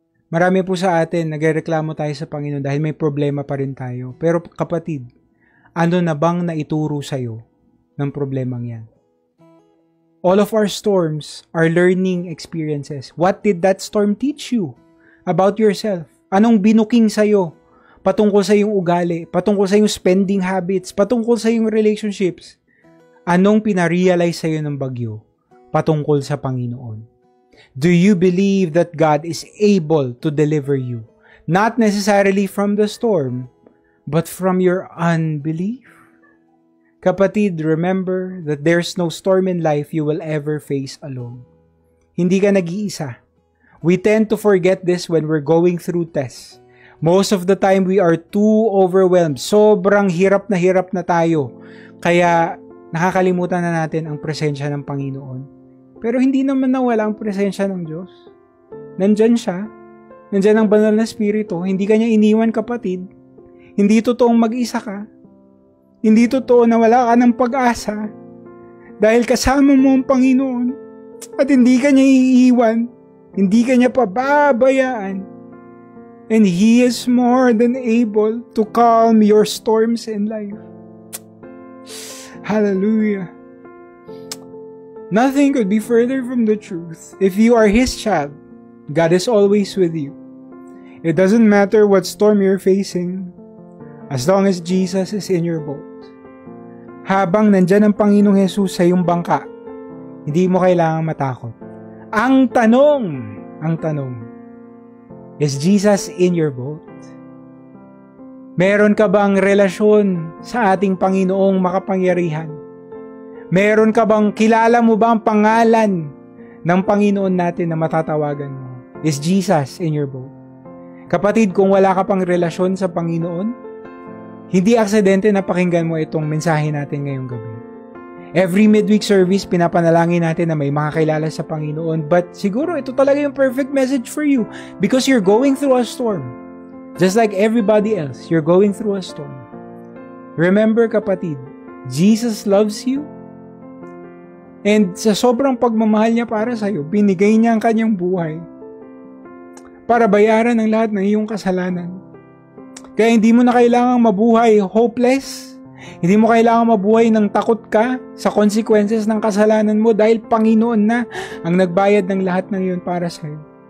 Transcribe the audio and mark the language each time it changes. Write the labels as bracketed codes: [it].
[tl] Marami po sa atin, nagrereklamo tayo sa Panginoon dahil may problema pa rin tayo. Pero kapatid, ano na bang naituro sa'yo ng problemang yan? [en] All of our storms are learning experiences. What did that storm teach you about yourself? [tl] Anong binuking sa'yo? Patungkol sa iyong ugali, patungkol sa iyong spending habits, patungkol sa iyong relationships. Anong pinarealize sa'yo ng bagyo patungkol sa Panginoon? [en] Do you believe that God is able to deliver you? Not necessarily from the storm, but from your unbelief? [tl] Kapatid, [en] remember that there's no storm in life you will ever face alone. [tl] Hindi ka nag-iisa. [en] We tend to forget this when we're going through tests. Most of the time, we are too overwhelmed. [tl] Sobrang hirap na tayo. Kaya nakakalimutan na natin ang presensya ng Panginoon. Pero hindi naman nawala ang presensya ng Diyos. Nandyan siya. Nandyan ang banal na Espiritu. Hindi ka niya iniwan, kapatid. Hindi totoong mag-isa ka. Hindi totoo na wala ka ng pag-asa dahil kasama mo ang Panginoon at hindi ka niya iiwan, hindi ka niya pababayaan. [en] And He is more than able to calm your storms in life. Hallelujah. Nothing could be further from the truth. If you are His child, God is always with you. It doesn't matter what storm you're facing, as long as Jesus is in your boat. [tl] Habang nandyan ang Panginoong Jesus sa iyong bangka, hindi mo kailangang matakot. Ang tanong, [en] is Jesus in your boat? [tl] Meron ka bang relasyon sa ating Panginoong makapangyarihan? Meron ka bang, kilala mo ba ang pangalan ng Panginoon natin na matatawagan mo? [en] Is Jesus in your boat? [tl] Kapatid, kung wala ka pang relasyon sa Panginoon, hindi aksidente na pakinggan mo itong mensahe natin ngayong gabi. [en] Every midweek service, [tl] pinapanalangin natin na may makakilala sa Panginoon. [en] But [tl] siguro ito talaga yung [en] perfect message for you because you're going through a storm. Just like everybody else, you're going through a storm. Remember, kapatid, Jesus loves you. [tl] And sa sobrang pagmamahal niya para sa'yo, binigay niya ang kanyang buhay para bayaran ang lahat ng iyong kasalanan. Kaya hindi mo na kailangang mabuhay hopeless. Hindi mo kailangang mabuhay ng takot ka sa consequences ng kasalanan mo dahil Panginoon na ang nagbayad ng lahat ng iyon para sa iyo.